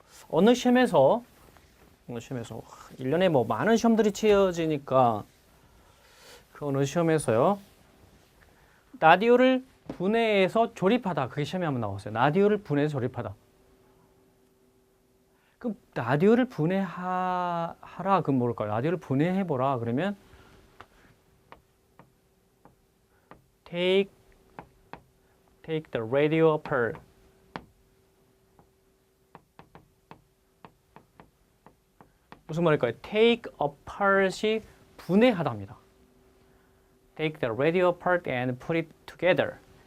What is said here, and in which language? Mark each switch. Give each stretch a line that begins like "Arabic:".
Korean: 어느 시험에서 1년에 많은 시험들이 치러지니까 그 어느 시험에서요. 라디오를 분해해서 조립하다. 그게 시험에 한번 나왔어요. 라디오를 분해해서 조립하다. 그럼 라디오를 분해하라. 그럼 뭘까요? 라디오를 분해해보라. 그러면
English: take the radio apart.
Korean: 무슨 말일까요?
English: take apart
Korean: 이 분해하다입니다.
English: take the radio apart and put it together.